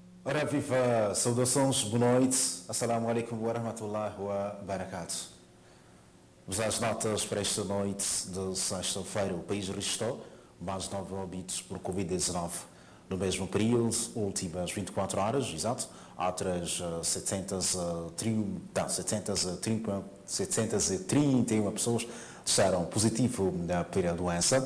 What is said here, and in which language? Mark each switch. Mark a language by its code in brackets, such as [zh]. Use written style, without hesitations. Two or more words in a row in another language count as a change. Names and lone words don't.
[pt] Ora viva, saudações, boa noite, [ar] السلام عليكم ورحمة الله وبركاته. [pt] Vamos às notas para esta noite de sexta-feira. O país registrou mais 9 óbitos por Covid-19 no mesmo período, últimas 24 horas, exato. Outras 731 pessoas testaram positivo para a doença.